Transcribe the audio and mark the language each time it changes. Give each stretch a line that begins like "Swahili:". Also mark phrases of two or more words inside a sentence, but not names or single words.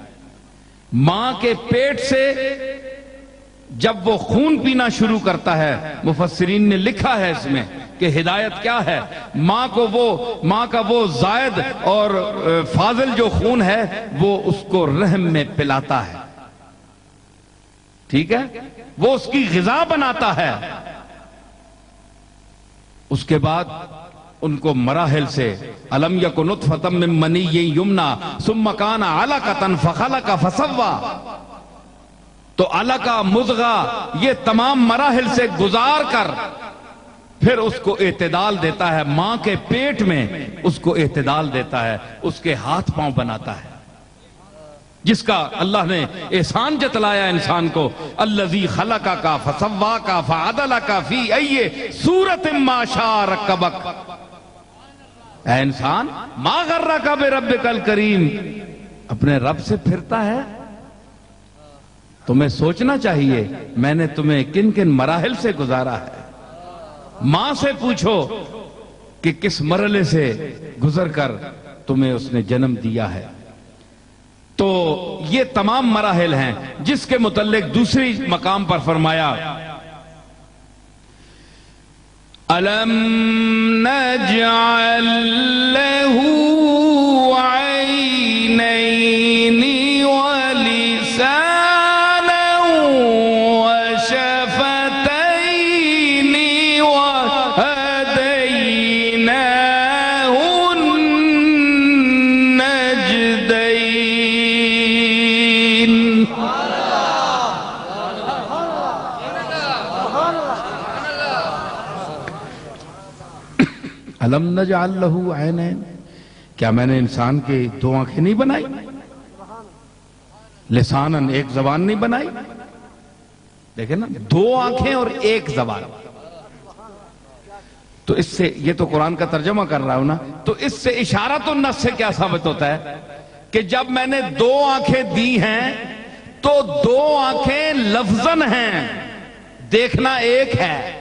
Urdu: ماں کے پیٹ سے جب وہ خون پینا شروع کرتا ہے، مفسرین نے لکھا ہے اس میں کہ ہدایت کیا ہے، ماں کا وہ زائد اور فاضل جو خون ہے وہ اس کو رحم میں پلاتا ہے، ٹھیک ہے، وہ اس کی غذا بناتا ہے۔ اس کے بعد ان کو مراحل سے
Arabic: الم یک نطفۃ من منی یمنا ثم کان علقۃ فخلق فسوی،
Urdu: تو علقہ، مضغہ، یہ تمام مراحل سے گزار کر پھر اس کو اعتدال دیتا ہے، ماں کے پیٹ میں اس کو اعتدال دیتا ہے، اس کے ہاتھ پاؤں بناتا ہے، جس کا اللہ نے احسان جتلایا انسان کو،
Arabic: الذی خلقک فسواک فعدلک فی ای صورت ما شاء رکبک۔
Urdu: اے انسان،
Arabic: ما غرک بربک الکریم،
Urdu: اپنے رب سے پھرتا ہے؟ تمہیں سوچنا چاہیے میں نے تمہیں کن کن مراحل سے گزارا ہے۔ ماں سے پوچھو کہ کس مرحلے سے گزر کر تمہیں اس نے جنم دیا ہے۔ تو یہ تمام مراحل ہیں جس کے متعلق دوسری مقام پر فرمایا
Arabic: أَلَمْ نَجْعَلْ لَهُ عَيْنَيْنِ وَلِسَانًا وَشَفَتَيْنِ وَهَدَيْنَاهُ النَّجْدَيْنِ۔ الم نجعل لہ عینین،
Urdu: کیا میں نے انسان کے دو آنکھیں نہیں بنائی؟ لسانن، ایک زبان نہیں بنائی؟ دیکھیں نا، دو آنکھیں اور ایک زبان۔ تو اس سے، یہ تو قرآن کا ترجمہ کر رہا ہوں نا، تو اس سے
Arabic: اشارۃ النص
Urdu: سے کیا ثابت ہوتا ہے کہ جب میں نے دو آنکھیں دی ہیں تو دو آنکھیں لفظاً ہیں، دیکھنا ایک ہے۔